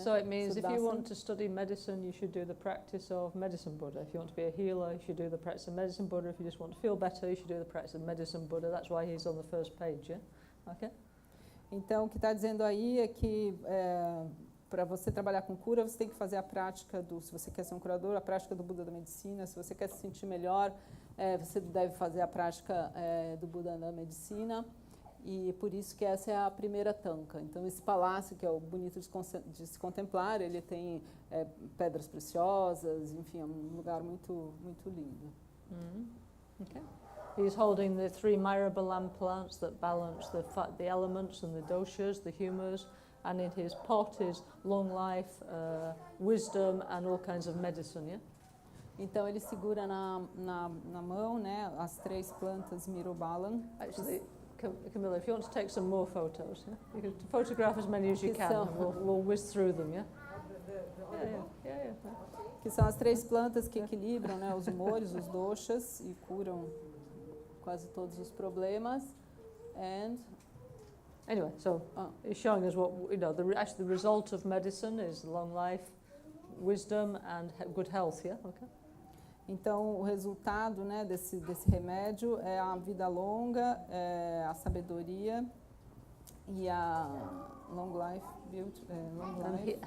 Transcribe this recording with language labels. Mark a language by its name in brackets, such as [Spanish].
[English] So it means if you want to study medicine, you should do the practice of Medicine Buddha. If you want to be a healer, you should do the practice of Medicine Buddha. If you just want to feel better, you should do the practice of Medicine Buddha. That's why he's on the first page, yeah? Okay? [Portuguese] Então, o que está dizendo aí é que para você trabalhar com cura, você tem que fazer a prática se você quer ser um curador, a prática do Buda da Medicina. Se você quer se sentir melhor, você deve fazer a prática do Buda da Medicina, e por isso que essa é a primeira tanca. Então esse palácio, que é o bonito de se contemplar, ele tem pedras preciosas, enfim, é um lugar muito, muito lindo. [English] Okay. He's holding the 3 myrobalan plants that balance the elements and the doshas, the humours, and in his pot is long life, wisdom, and all kinds of medicine, yeah? [Portuguese] Então ele segura na mão, né, as 3 plantas Mirobalan. [English] Actually, Camilla, if you want to take some more photos, yeah? You can photograph as many as you can, and we'll whiz through them, yeah? Yeah. [Portuguese] Que são as 3 plantas que equilibram, né, os humores, os doshas e curam quase todos os problemas. And [English] anyway, so he's showing us what, you know, actually the result of medicine is long life, wisdom, and good health, yeah? Okay. [Portuguese] Então, o resultado, né, desse remédio é a vida longa, a sabedoria e a [English] long life, beauty, long life,